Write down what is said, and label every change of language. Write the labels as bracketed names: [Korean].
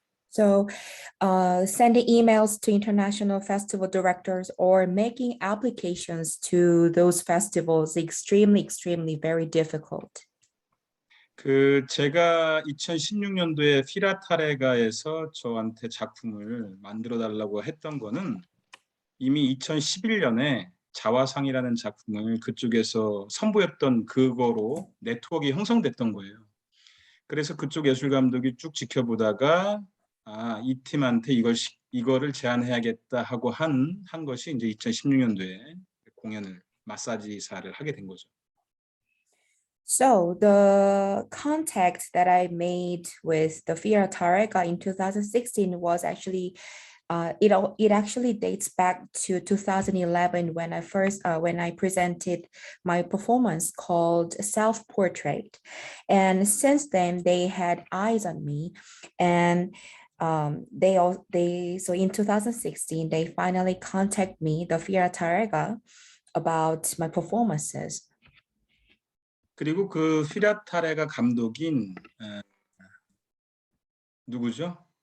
[English] So sending emails to international festival directors or making applications to those festivals is extremely very difficult. [Korean] 그 제가 2016년도에 피라타레가에서 저한테 작품을 만들어 달라고 했던 거는 이미 2011년에 자화상이라는 작품을 그쪽에서 선보였던 그거로 네트워크가 형성됐던 거예요. 그래서 그쪽 예술 감독이 쭉 지켜보다가 이 팀한테 이거를 제안해야겠다 하고 한 것이 이제 2016년도에 공연을 마사지사를 하게 된 거죠. [English] So the contact that I made with the Fira Tareka in 2016 was actually it actually dates back to 2011 when I presented my performance called Self-Portrait. And since then they had eyes on me, and so in 2016 they finally contacted me, the Fira Tareka, about my performances. [Korean] 그리고 그 피라타레가 감독인 누구죠?